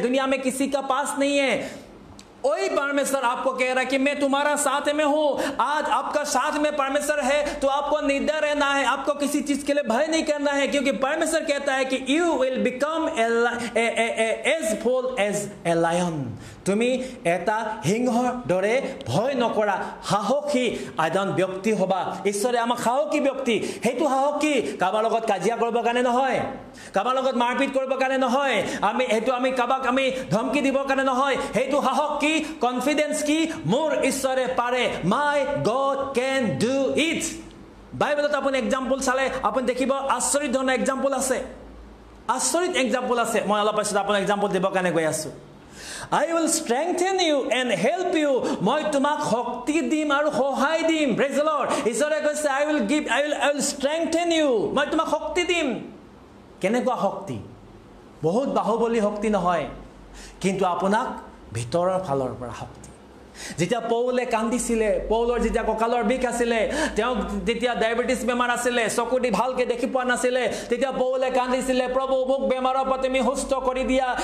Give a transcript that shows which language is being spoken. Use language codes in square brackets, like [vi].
[hi] दुनिया में किसी का पास नहीं है. वही परमेश्वर आपको कह रहा है कि मैं तुम्हारा साथ में हूं. आज आपका साथ में परमेश्वर है तो आपको निर्दय रहना है, आपको किसी चीज के लिए भय नहीं करना है, क्योंकि परमेश्वर कहता है कि [en] You will become as bold as a lion. [as] তুমি এটা সিংহৰ দৰে ভয় নকৰা সাহসী এজন ব্যক্তি হবা. ঈশ্বৰে আমাক সাহসী ব্যক্তি. সেইটো সাহস কি কাবাৰ লগত কাজিয়া কৰিবৰ কাৰণে নহয়, কাবাৰ লগত মাৰপিট কৰিবৰ কাৰণে নহয়, আমি কাবাক আমি ধমকি দিবৰ কাৰণে নহয়. সেইটো সাহস কি, কনফিডেন্স কি, মোৰ ঈশ্বৰে পাৰে. [en] My God can do it. [as] বাইবেলত আপুনি এক্সাম্পল চালে আপুনি দেখিব আচৰিত ধৰণৰ এক্সাম্পল আছে, আচৰিত এক্সাম্পল আছে. মই অলপ পাছত আপোনাক এক্সাম্পল দিবৰ কাৰণে গৈ আছো. [en] I will strengthen you and help you. [as] মই তোমাক শক্তি দিম আৰু সহায় দিম. [en] Praise the Lord. [as] ঈশ্বৰে কৈছে [en] I will strengthen you. [as] মই তোমাক শক্তি দিম. কেনেকুৱা শক্তি? বহুত বাহুবলী শক্তি নহয়, কিন্তু আপোনাক ভিতৰৰ ফালৰ পৰা শক্তি. যেতিয়া পৌলে কান্দিছিলে, পৌলৰ যেতিয়া কঁকালৰ বিষ আছিলে, তেওঁ যেতিয়া ডায়াবেটিছ বেমাৰ আছিলে, চকু দি ভালকে দেখি পোৱা নাছিলে, তেতিয়া পৌলে কান্দিছিলে, প্ৰভু মোক বেমাৰৰ পৰা তুমি সুস্থ কৰি দিয়া.